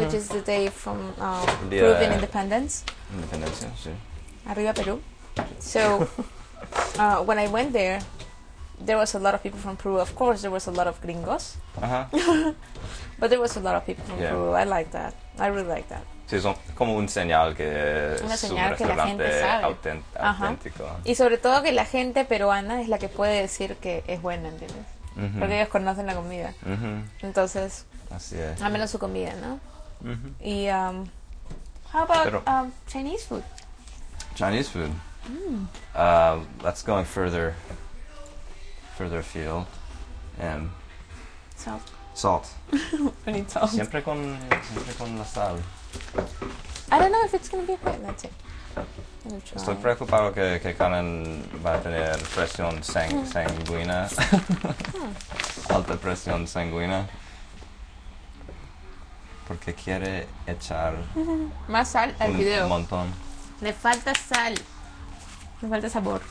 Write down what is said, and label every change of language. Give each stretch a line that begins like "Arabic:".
English: which is the day from Peruvian independence. Independence, yeah, sí.
Spanish: Arriba Peru.
English: So when I went there, there was a lot of people from Peru. Of course, there was a lot of gringos. Uh-huh. But there was a lot of people from Peru. I like that. I really like that.
Spanish: Sí, son como un señal que es un restaurante auténtico. Y sobre todo que la gente peruana es la que puede decir que es buena, ¿entiendes? Mm-hmm. Porque ellos conocen la comida. Mm-hmm. Entonces, así es. Al menos su comida, ¿no? Mm-hmm.
English: Y, how about Chinese food? Chinese food? That's going further afield. Salt. We need salt.
Spanish: Siempre con la sal.
English: I don't know if it's going to be quite melting.
Spanish: Estoy preocupado que Carmen va a tener presión sanguínea. Alta presión sanguínea. Porque quiere echar... Más sal al video. Un montón. Le falta sal. Le falta sabor.